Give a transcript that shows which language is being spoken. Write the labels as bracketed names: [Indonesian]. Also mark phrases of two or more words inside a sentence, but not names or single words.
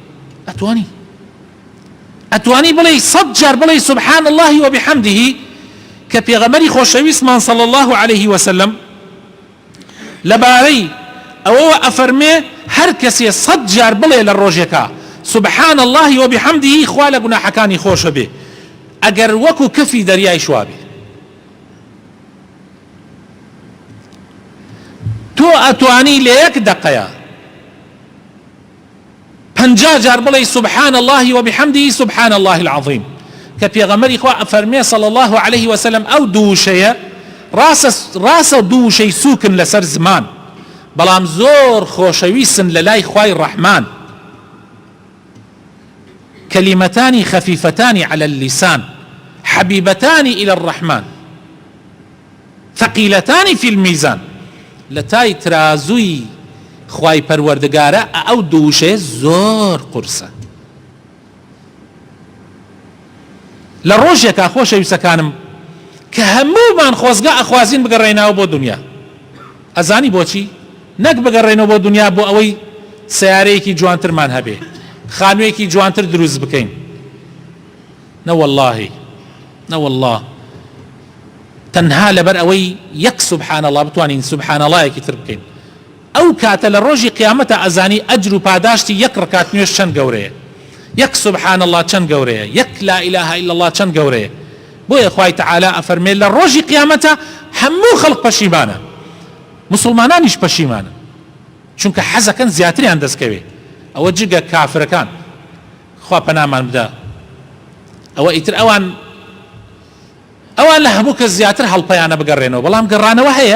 [Central Kurdish] ئەتوانی بڵێ 100 جار بڵێ [Arabic] سبحان الله وبحمده، [Central Kurdish] کە پێغەمبەری خۆشەویستمان [Arabic] صلی الله عليه وسلم [Central Kurdish] لەبارەی ئەوە ئەفەرمێ هەر کەسێ 100 جار بڵێ لە ڕۆژێکە [Arabic] سبحان الله وبحمده [Central Kurdish] خوا لە گوناحەکانی خۆشە بێ، ئەگەر وەکو کەفی دەریای شوابێ. تۆ ئەتوانی لە یەک دقەیە 50 جار بڵێ [Arabic] سبحان الله وبحمده سبحان الله العظيم، [Central Kurdish] کە پێغەمبەری خوا ئەفەرمێ [Arabic] صلی الله عليه وسلم [Central Kurdish] ئەو دووشەیە ڕاستە دووشەی سووکن لەسەر زمان، بەڵام زۆر خۆشەویستن لە لای خوای ڕەحمان. [Arabic] كلمتان خفيفتان على اللسان حبيبتان إلى الرحمن ثقيلتان في الميزان. [Central Kurdish] لتاي ترازوي خواي پروردگارە ئەو دووشەیە زۆر قورسە. لە ڕۆژێکا خۆشەویستەکانم کە هەموومان خۆزگا ئەخوازین بگەڕێنەوە بۆ دنیا. ئەزانی بۆچی؟ نەک بگەڕێنەوە بۆ دنیا بۆ ئەوەی سیارەیەکی جوانترمان هەبێ، خانوویەکی جوانتر دروست بکەین. نەوەڵڵاه تەنها لەبەر ئەوەی یەک [Arabic] سبحان الله [Central Kurdish] بتوانین [Arabic] سبحان الله [Central Kurdish] یەکی تر بکەین. ئەو کاتە لە ڕۆژی قیامەتە ئەزانی ئەجر و پاداشتی یەک ڕکات نوێژ چەند گەورەیە، یەک [Arabic] سبحان الله [Central Kurdish] چەند گەورەیە، یەک [Arabic] لا إله إلا الله [Central Kurdish] چەند گەورەیە. بۆیە خوای تەعالا ئەفەرمێ لە ڕۆژی قیامەتە هەموو خەڵق پەشیمانە، مسلمانانیش پەشیمانە، چونکە حەزەکەن زیاتریان دەستکەوێ. ئەوە جگە کافرەکان خوا پەنامان بدە، ئەوە ئیتر ئەوان لە هەموو کەس زیاتر هەڵپەیانە بگەڕێنەوە، بەڵام گەڕانەوە هەیە.